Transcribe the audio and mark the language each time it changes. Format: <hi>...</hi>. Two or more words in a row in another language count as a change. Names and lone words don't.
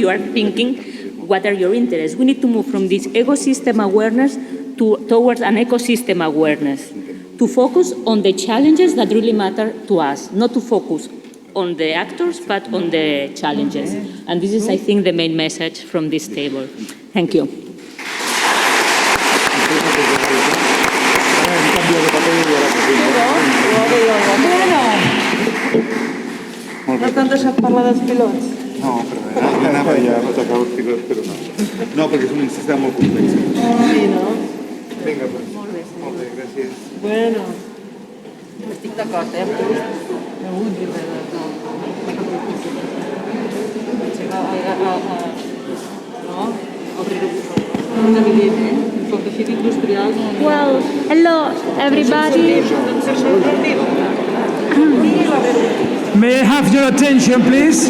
<en>You are thinking what are your interests. We need to move from this ecosystem awareness towards an ecosystem awareness, to focus on the challenges that really matter to us, not to focus on the actors, but on the challenges. And this is, I think, the main message from this table. Thank you.</en> <ca>No tant deixat parlar dels pilots? No, però anava ja a atacar els pilots, però no. No, perquè és un sistema molt complex. Sí, no? Vinga, doncs. Molt bé, gràcies. Bueno, estic d'acord, amb tu.</ca> <en>Well, hello, everybody. May I have your attention, please?</en>